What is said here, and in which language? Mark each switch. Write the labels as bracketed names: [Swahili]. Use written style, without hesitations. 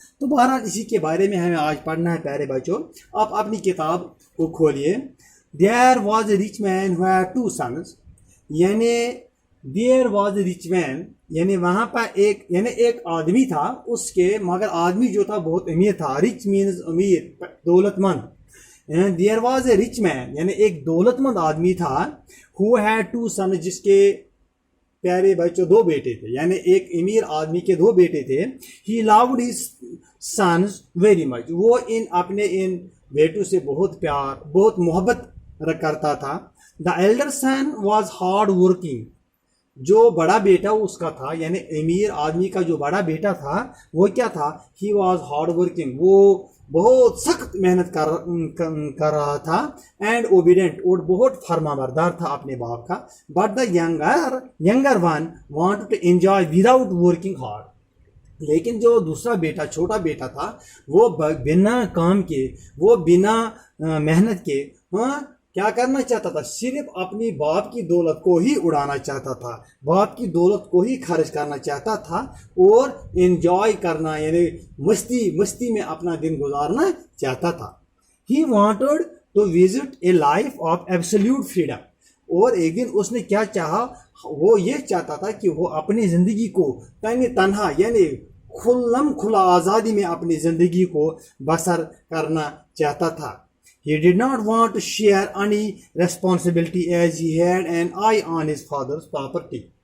[Urdu] تو بہرحال اسی کے بارے میں ہمیں آج پڑھنا ہے پیارے بچوں. آپ اپنی کتاب کو کھولیے. [English] There was a rich man who had 2 sons. [Urdu] یعنی there was a rich man یعنی وہاں پر ایک آدمی تھا اس کے, مگر آدمی جو تھا بہت امیر تھا. [English] rich means [Urdu] امیر, دولت مند. [English] There was a rich man [Urdu] یعنی ایک دولت مند آدمی تھا [English] who had 2 sons [Urdu] جس کے پیارے بچوں 2 بیٹے تھے. یعنی ایک امیر آدمی کے 2 بیٹے تھے. [English] He loved his sons very much. [Urdu] وہ اپنے ان بیٹوں سے بہت پیار بہت محبت کرتا تھا. [English] The elder son was hard working. [Urdu] جو بڑا بیٹا اس کا تھا یعنی امیر آدمی کا جو بڑا بیٹا تھا وہ کیا تھا, [English] he was hard working. [Urdu] وہ بہت سخت محنت کر رہا تھا. اینڈ obedient اور بہت فرما بردار تھا اپنے باپ کا. [English] But the younger one wanted to enjoy without working hard. [Urdu] لیکن جو دوسرا بیٹا چھوٹا بیٹا تھا وہ بنا کام کے وہ بنا محنت کے کیا کرنا چاہتا تھا, صرف اپنی باپ کی دولت کو ہی اڑانا چاہتا تھا, باپ کی دولت کو ہی خرچ کرنا چاہتا تھا اور انجوائے کرنا یعنی مستی میں اپنا دن گزارنا چاہتا تھا. [English] He wanted to visit a life of absolute freedom. [Urdu] اور ایک دن اس نے کیا چاہا, وہ یہ چاہتا تھا کہ وہ اپنی زندگی کو تنہا یعنی کھلا آزادی میں اپنی زندگی کو بسر کرنا چاہتا تھا. [English] He did not want to share any responsibility as he had an eye on his father's property.